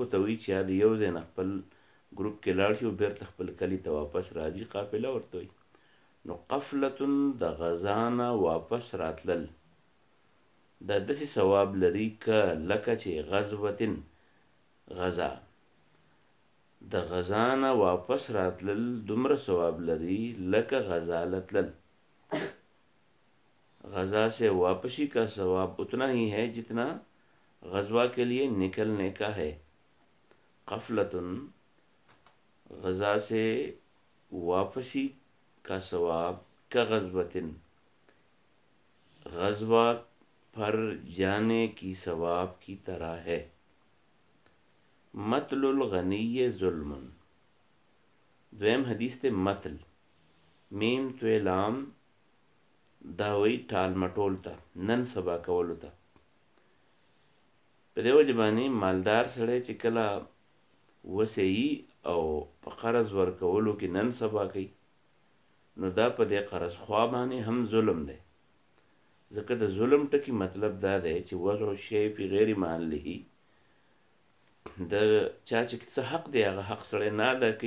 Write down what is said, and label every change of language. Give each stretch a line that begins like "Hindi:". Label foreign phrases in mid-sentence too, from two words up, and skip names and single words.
Pashto: ته وایي چې د یو ځای نه خپل ګروپ کې لاړ شي او بیرته خپل کلي ته واپس راځي قافله ورته وایي نو قفلة د غزا نه واپس راتلل دا داسې ثواب لري که لکه چې غزوة غزا د غزا نه واپس راتلل دومره ثواب لري لکه غزا لتلل
Urdu: غزا سے واپسی کا ثواب اتنا ہی ہے جتنا غزوہ کے لیے نکلنے کا ہے قفلة غزا سے واپسی کا ثواب کا غزوة غزوہ پر جانے کی ثواب کی طرح ہے
Arabic: مطل الغنی ظلم
Pashto: دویم حدیث تے مطل میم تو لام داوی ټال مټول ته نن سبا کولو ته په دې وجه باندې مالدار سړی چې کله وسیي او په قرض ورکولو کې نن سبا کوي نو دا په دې قرض خوا باندې هم ظلم دی ځکه د ظلم ټکي مطلب دا دی چې
Arabic: وضع شی فی غیر محله
Pashto: د چا چې څه حق دی هغه حق سړی نه ادا کوي